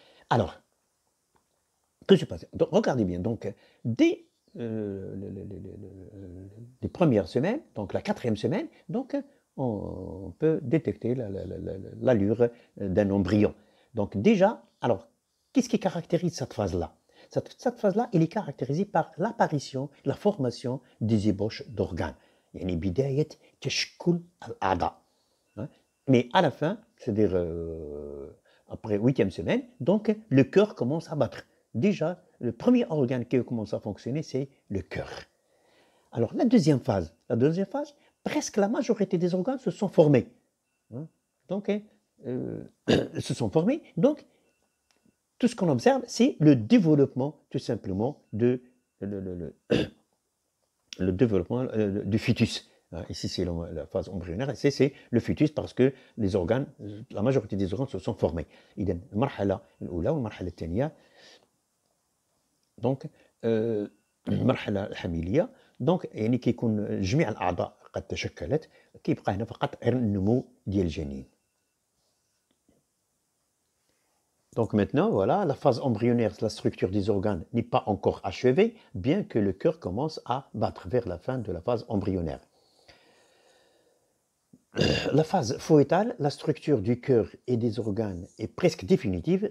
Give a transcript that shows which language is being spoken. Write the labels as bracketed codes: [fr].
[fr] Alors, que se passe? Donc, regardez bien, donc dès les premières semaines, donc la 4e semaine, donc on peut détecter l'allure d'un embryon. Donc déjà, alors, qu'est-ce qui caractérise cette phase-là? Cette phase-là, elle est caractérisée par l'apparition, la formation des ébauches d'organes. [ar] يعني بداية تشكل الأعضاء. [fr] Mais à la fin, c'est-à-dire après 8e semaine, donc le cœur commence à battre. Déjà, le premier organe qui commence à fonctionner, c'est le cœur. Alors la deuxième phase, presque la majorité des organes se sont formés. Donc, se sont formés. Donc, tout ce qu'on observe, c'est le développement, tout simplement, le développement du fœtus. Ici, c'est la phase embryonnaire. Ici, c'est le fœtus parce que les organes, la majorité des organes se sont formés. [ar] إذن المرحلة الأولى والمرحلة الثانية donc المرحلة الحميلية donc يعني كيكون جميع الأعضاء قد تشكلت كيبقى هنا فقط غير النمو ديال الجنين. [fr] Donc maintenant, voilà, la phase embryonnaire, la structure des organes n'est pas encore achevée, bien que le cœur commence à battre vers la fin de la phase embryonnaire. La phase fœtale, la structure du cœur et des organes est presque définitive.